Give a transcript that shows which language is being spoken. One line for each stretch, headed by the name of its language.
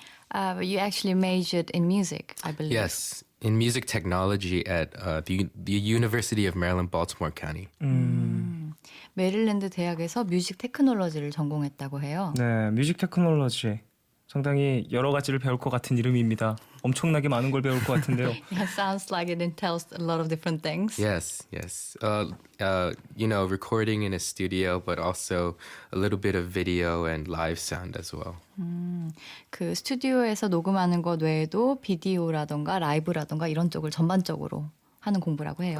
English: But you actually majored in music, I believe. Yes, in music technology at the University of Maryland, Baltimore County.
Korean: 메릴랜드 대학에서 뮤직 테크놀로지를 전공했다고 해요. 네, 뮤직 테크놀로지. 상당히 여러 가지를 배울 것 같은 이름입니다. 엄청나게 많은 걸 배울 것 같은데요.
English: Yeah, sounds like it entails a lot of different things. Yes. Recording in a studio, but also a little bit of video and live sound as well.
Korean: 그 스튜디오에서 녹음하는 것 외에도 비디오라던가 라이브라던가 이런 쪽을 전반적으로 하는 공부라고 해요.